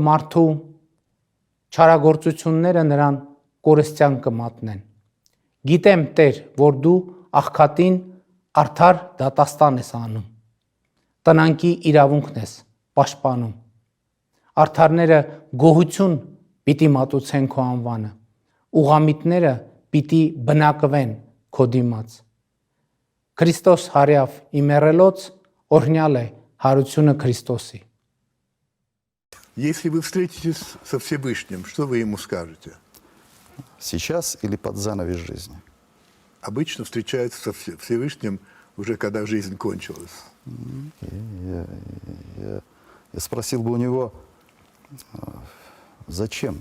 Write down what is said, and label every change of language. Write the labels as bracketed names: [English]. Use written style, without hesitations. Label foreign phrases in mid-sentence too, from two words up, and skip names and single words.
[Armenian] մարդու չարագործությունները նրան կորստյան կմատնեն։ Գիտեմ Տեր, որ դու աղքատին արդար դատաստան ես անում։ Տնանքի իրավունքն ես պաշտպանում։ Արդարները գոհություն պիտի մատուցեն քո անվանը։ Ուղամիտները պիտի բնակվեն քո դիմաց։ Քրիստոս հարյավ իմերելոց օրհնյալ է հարությունը Քրիստոսի։ [Russian] Если вы встретитесь со Всевышним, что вы ему скажете? Сейчас или под занавес жизни? Обычно встречаются со Всевышним уже когда жизнь кончилась. Я спросил бы у него, зачем?